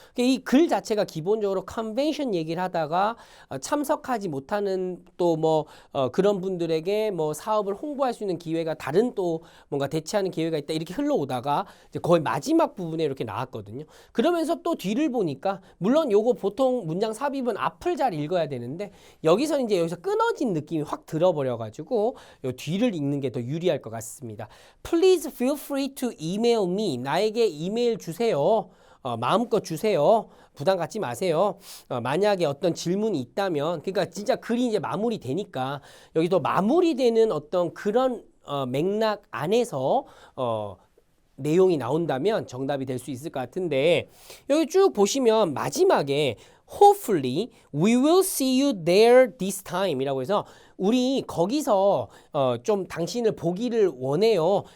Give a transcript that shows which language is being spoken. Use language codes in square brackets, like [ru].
[ko] 이 글 자체가 기본적으로 컨벤션 얘기를 하다가 참석하지 못하는 또 뭐 그런 분들에게 뭐 사업을 홍보할 수 있는 기회가 다른 또 뭔가 대체하는 기회가 있다 이렇게 흘러오다가 이제 거의 마지막 부분에 이렇게 나왔거든요. 그러면서 또 뒤를 보니까 물론 요거 보통 문장 삽입은 앞을 잘 읽어야 되는데 여기서는 이제 여기서 끊어진 느낌이 확 들어버려가지고 요 뒤를 읽는 게 더 유리할 것 같습니다. [en] Please feel free to email me. [ko] 나에게 이메일 주세요. 마음껏 주세요. 부담 갖지 마세요. 만약에 어떤 질문이 있다면, 그러니까 진짜 글이 이제 마무리 되니까 여기도 마무리되는 어떤 그런 맥락 안에서 내용이 나온다면 정답이 될 수 있을 것 같은데 여기 쭉 보시면 마지막에 [en] hopefully we will see you there this time [ko] 이라고 해서 우리 거기서 좀 당신을 보기를 원해요.